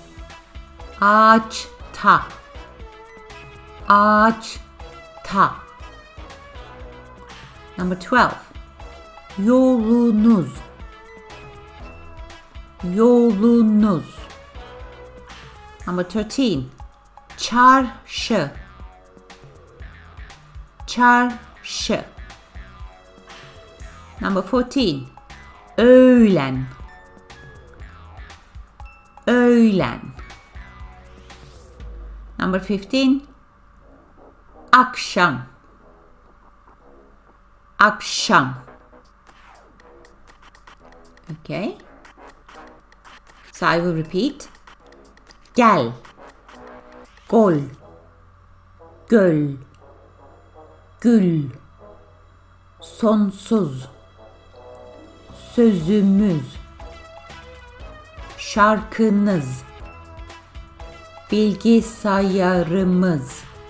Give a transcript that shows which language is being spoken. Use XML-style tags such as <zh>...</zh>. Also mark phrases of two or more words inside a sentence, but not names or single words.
<tr>Ağaçta. Ağaçta. Number 12. Yolunuz. Yolunuz.</tr> <en>Number 13.</en> <tr>Çarşı. Çarşı. Number 14. Öğlen. Öğlen. Number 15. Akşam. Akşam.</tr> <en>Okay. So I will repeat.</en> <tr>Gel. Gol. Göl. Gül. Sonsuz. Sözümüz. Şarkınız. Bilgisayarımız.</tr>